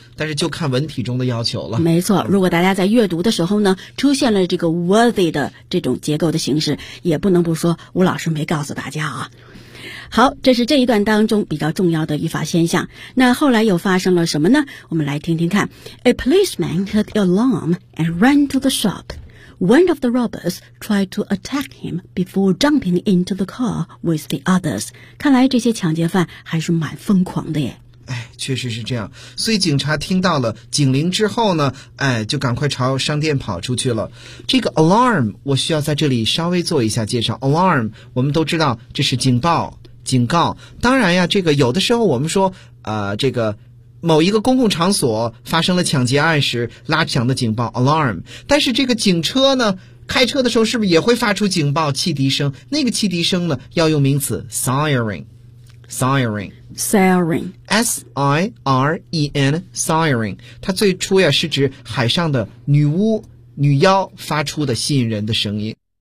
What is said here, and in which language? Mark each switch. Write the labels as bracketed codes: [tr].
[zh] 但是就看文体中的要求了。没错，如果大家在阅读的时候呢出现了这个 worthy 的这种结构的形式，也不能不说吴老师没告诉大家啊。好，这是这一段当中比较重要的语法现象。那后来又发生了什么呢？我们来听听看。 [en] A policeman took alarm and ran to the shop. One of the robbers tried to attack him before jumping into the car with the others. [zh] 看来这些抢劫犯还是蛮疯狂的耶。哎，确实是这样。所以警察听到了警铃之后呢，哎，就赶快朝商店跑出去了。这个 alarm 我需要在这里稍微做一下介绍。 alarm 我们都知道这是警报警告，当然呀，这个有的时候我们说这个某一个公共场所发生了抢劫案时拉响的警报 alarm， 但是这个警车呢开车的时候是不是也会发出警报汽笛声，那个汽笛声呢要用名词 siren S-I-R-E-N Siren， 它最初呀是指海上的女巫女妖发出的吸引人的声音，